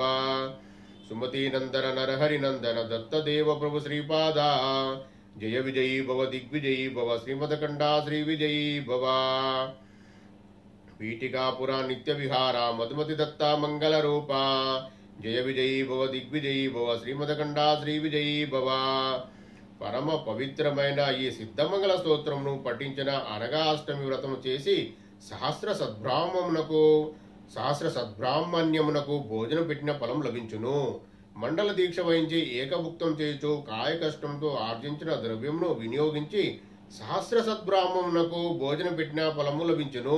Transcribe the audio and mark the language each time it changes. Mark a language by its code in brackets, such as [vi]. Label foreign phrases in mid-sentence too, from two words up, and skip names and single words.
[sa] सुमति नंदन नरहरि नंदन दत्त देव प्रभु श्रीपादा जय विजयी भव दिग्विजयी भव श्रीमदकण्डा श्रीविजयी भव। पीठिकापुरा नित्य विहारा मधुमति दत्ता मंगल रूपा जय विजयी भव दिग्विजयी भव श्रीमदकण्डा श्रीविजयी भव। [te] పరమ పవిత్రమైన ఈ సిద్ధమంగళ స్తోత్రమును పఠించిన అనగా అష్టమి వ్రతము చేసి సహస్ర సద్బ్రాహ్మణ్యమునకు భోజనం పెట్టిన ఫలం లభించును. మండల దీక్ష వహించి ఏకభుక్తం చేయుచు కాయ కష్టంతో ఆర్జించిన ద్రవ్యమును వినియోగించి సహస్ర సద్బ్రాహ్మణునకు భోజనం పెట్టిన ఫలము లభించును.